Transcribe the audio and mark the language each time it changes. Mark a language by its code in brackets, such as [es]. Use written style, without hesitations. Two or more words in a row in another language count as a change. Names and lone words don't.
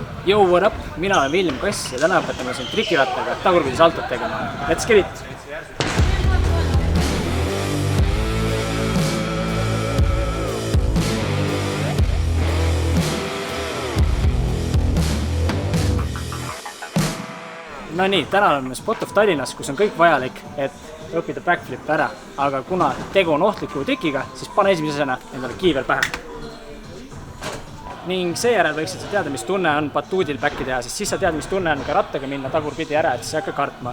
[en] Yo, what up? [et] Mina olen William Kass ja täna õpetame siin trikirattaga tagurpidi saltot tegema. [en] Let's get it! [et] No nii, täna oleme Spot of Tallinnas, kus on kõik vajalik, et õppida backflip ära. Aga kuna tegu on ohtliku trikiga, siis pane esimesena endale kiiver pähe. Ning seejärel võiksid sa teada, mis tunne on batuudil backi teha, sest siis sa tead, mis tunne on ka rattaga minna tagurpidi ära, et siis ei hakka kartma.